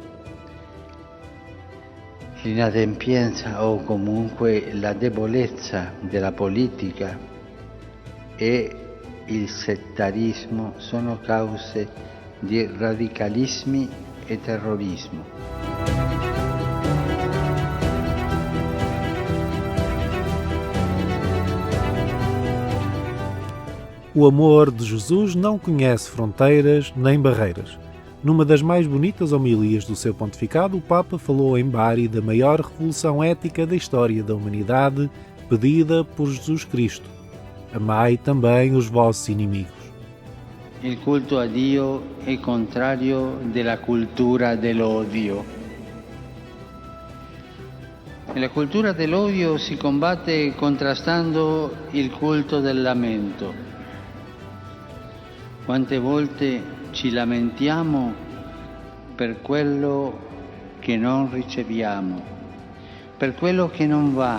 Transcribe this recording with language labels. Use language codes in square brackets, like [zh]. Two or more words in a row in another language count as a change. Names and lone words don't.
[it] L'inadempienza o comunque la debolezza della politica e il settarismo sono cause di radicalismi e terrorismo. [pt] O amor de Jesus não conhece fronteiras nem barreiras. Numa das mais bonitas homilias do seu pontificado, o Papa falou em Bari da maior revolução ética da história da humanidade, pedida por Jesus Cristo. Amai também os vossos inimigos. [it] Il culto a Dio è contrario della cultura dell'odio. E la cultura dell'odio si combatte contrastando il culto del lamento. Quante volte ci lamentiamo per quello che non riceviamo, per quello che non va.